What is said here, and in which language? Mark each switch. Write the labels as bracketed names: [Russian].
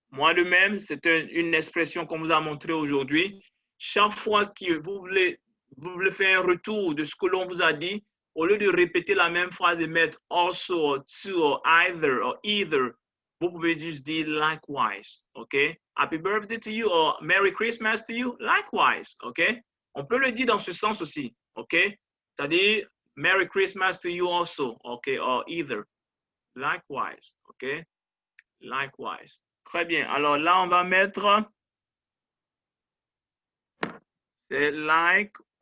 [French] Moi de même, c'est une expression qu'on vous a montrée aujourd'hui. Chaque fois que vous voulez faire un retour de ce que l'on vous a dit, au lieu de répéter la même phrase et mettre [English] also, or to, or either, [French] vous pouvez juste dire likewise. OK? [English] Happy birthday to you or Merry Christmas to you. Likewise. OK? [French] On peut le dire dans ce sens aussi. [English] OK? [French] C'est-à-dire [English] Merry Christmas to you also. OK? Or either. Likewise. OK? Likewise. [French] Très bien. Alors là, on va mettre c'est likewise.